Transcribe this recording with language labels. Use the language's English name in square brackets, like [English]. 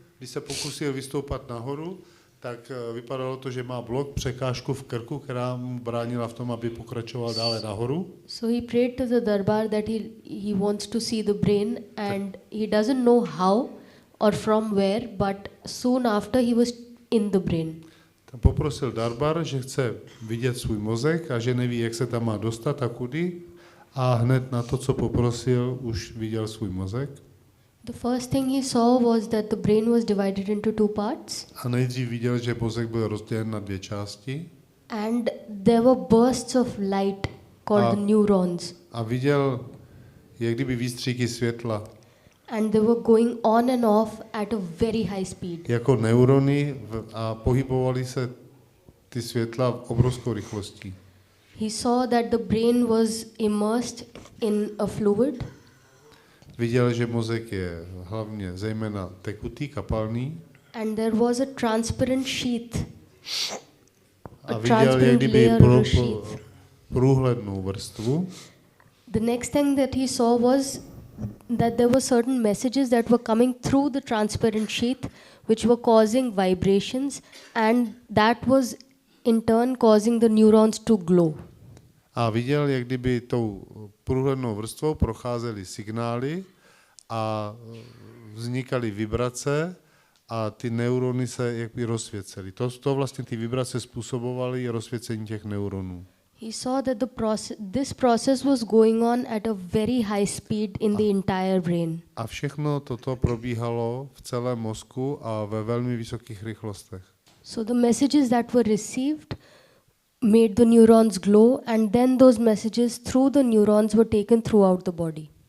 [Czech] Když se pokusil vystoupat nahoru, tak vypadalo to, že má blok, překážku v krku, která mu bránila v tom, aby pokračoval dále nahoru. [English] So he prayed to the darbar that he wants to see the brain, and he doesn't know how or from where, but soon after he was in the brain. [Czech] Tam poprosil darbar, že chce vidět svůj mozek a že neví, jak se tam má dostat a kudy. A hned na to, co poprosil, už viděl svůj mozek. [English] The first thing he saw was that the brain was divided into 2 parts. [Czech] A nejdřív viděl, že mozek byl rozdělen na 2 části. [English] And there were bursts of light called the neurons. [Czech] A viděl, jak kdyby výstřiky světla. [English] And they were going on and off at a very high speed. [Czech] Jako neurony a pohybovaly se ty světla obrovskou rychlostí. [English] He saw that the brain was immersed in a fluid. [Czech] Viděl, že mozek je hlavně zejména tekutý, kapalný. [English] And there was a transparent sheath. [Czech] A viděl, jak kdyby průhlednou vrstvu. [English] The next thing that he saw was that there were certain messages that were coming through the transparent sheath which were causing vibrations, and that was in turn causing the neurons to glow. [Czech] A viděl, jak kdyby tou průhlednou vrstvou procházely signály a vznikaly vibrace a ty neurony se jakby rozsvěcely. To vlastně ty vibrace způsobovaly rozsvěcení těch neuronů. [English] He saw that this process was going on at a very high speed in the entire brain. [Czech] A všechno toto probíhalo v celém mozku a ve velmi vysokých rychlostech. [English] So the messages that were received made the neurons glow, and then those messages through the neurons were taken throughout the body.